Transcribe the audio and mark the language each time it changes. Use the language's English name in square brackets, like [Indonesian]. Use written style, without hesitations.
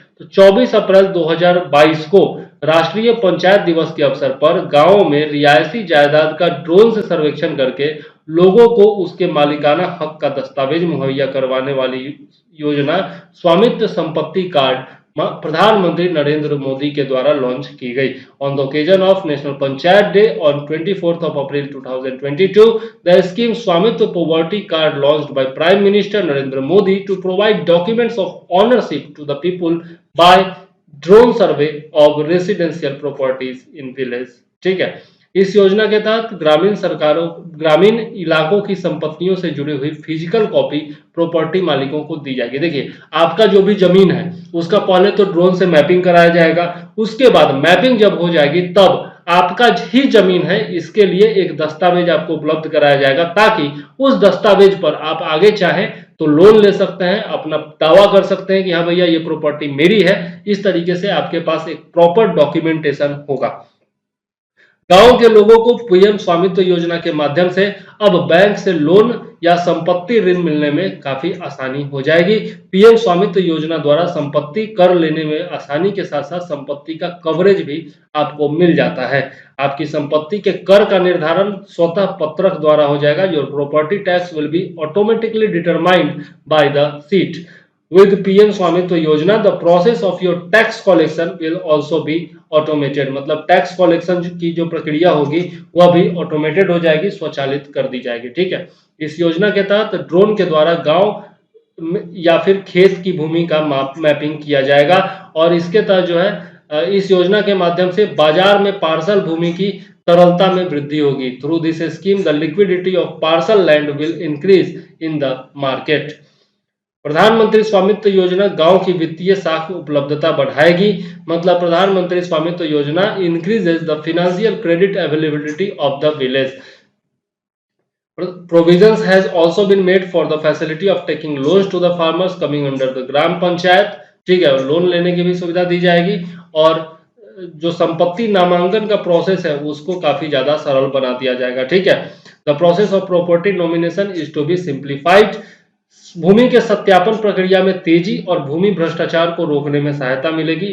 [Hindi] तो 24 अप्रैल 2022 को राष्ट्रीय पंचायत दिवस के अवसर पर गांवों में रियायती जायदाद का ड्रोन से सर्वेक्षण करके लोगों को उसके मालिकाना हक का दस्तावेज मुहैया करवाने वाली योजना स्वामित्व संपत्ति कार्ड प्रधानमंत्री नरेंद्र मोदी के द्वारा लॉन्च की गई। [English] On the occasion of national panchayat day on 24th of April 2022, the scheme Swamitva Poverty Card launched by Prime Minister Narendra Modi to provide documents of ownership to the people by drone survey of residential properties in village। [Hindi] ठीक है, इस योजना के तहत ग्रामीण इलाकों की संपत्तियों से जुड़ी हुई फिजिकल कॉपी प्रॉपर्टी मालिकों को दी जाएगी। देखिए, आपका जो भी जमीन है उसका पहले तो ड्रोन से मैपिंग कराया जाएगा, उसके बाद मैपिंग जब हो जाएगी तब आपका ही जमीन है इसके लिए एक दस्तावेज आपको उपलब्ध कराया जाएगा, ताकि उस दस्तावेज पर आप आगे चाहें तो लोन ले सकते हैं, अपना दावा कर सकते हैं कि हाँ भैया ये प्रॉपर्टी मेरी है। इस तरीके से आपके पास एक प्रॉपर डॉक्यूमेंटेशन होगा। गांव के लोगों को पीएम स्वामित्व योजना के माध्यम से अब बैंक से लोन या संपत्ति ऋण मिलने में काफी आसानी हो जाएगी। पीएम स्वामित्व योजना द्वारा संपत्ति कर लेने में आसानी के साथ साथ संपत्ति का कवरेज भी आपको मिल जाता है। आपकी संपत्ति के कर का निर्धारण स्वतः पत्रक द्वारा हो जाएगा। [English] Your property tax will be automatically determined by the seat. With PM Swamitva Yojana the process of your tax collection will also be automated। [Hindi] मतलब टैक्स कलेक्शन की जो प्रक्रिया होगी वह भी ऑटोमेटेड हो जाएगी, स्वचालित कर दी जाएगी। ठीक है, इस योजना के तहत ड्रोन के द्वारा गांव या फिर खेत की भूमि का मैपिंग किया जाएगा और इसके तहत जो है इस योजना के माध्यम से बाजार में पार्सल भूमि की तरलता में वृद्धि होगी। [English] Through this scheme the liquidity of parcel land will increase in the market. [Hindi] प्रधानमंत्री स्वामित्व योजना गांव की वित्तीय साख उपलब्धता बढ़ाएगी। [English] मतलब Pradhan Mantri Swamitva Yojana increases the financial credit availability of the village. Provisions has also been made for the facility of taking loans to the farmers coming under the gram panchayat. [Hindi] ठीक है, लोन लेने की भी सुविधा दी जाएगी और जो संपत्ति नामांकन का प्रोसेस है उसको काफी ज्यादा सरल बना दिया जाएगा। ठीक है, [English] The process of property nomination is to be simplified. [Hindi] भूमि के सत्यापन प्रक्रिया में तेजी और भूमि भ्रष्टाचार को रोकने में सहायता मिलेगी।